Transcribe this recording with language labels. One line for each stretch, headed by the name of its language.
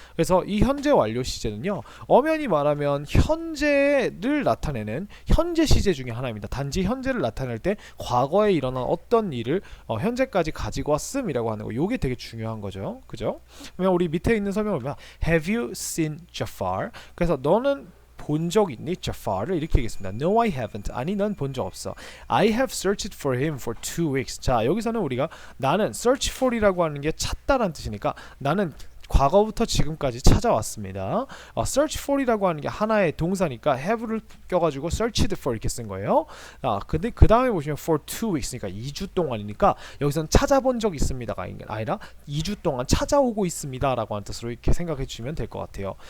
Korean: 그래서 이 현재 완료 시제는요, 엄연히 말하면 현재를 나타내는 현재 시제 중에 하나입니다. 단지 현재를 나타낼 때 과거에 일어난 어떤 일을 현재까지 가지고 왔음이라고 하는 거, 요게 되게 중요한 거죠. 그죠? 그러면 우리 밑에 있는 설명을 보면
English: Have you seen Jafar?
Korean: 그래서 너는 본 적 있니? Jafar를 이렇게 얘기했습니다.
English: No, I haven't.
Korean: 아니, 넌 본 적 없어.
English: I have searched for him for 2 weeks.
Korean: 자, 여기서는 우리가 나는 search for이라고 하는 게 찾다라는 뜻이니까 나는 과거부터 지금까지 찾아왔습니다. search for이라고 하는 게 하나의 동사니까 have를 껴가지고 searched for 이렇게 쓴 거예요. 근데 그 다음에 보시면 for 2 weeks, 그러니까 2주 동안이니까 여기서는 찾아본 적 있습니다가 아니라 2주 동안 찾아오고 있습니다라고 하는 뜻으로 이렇게 생각해 주시면 될 것 같아요.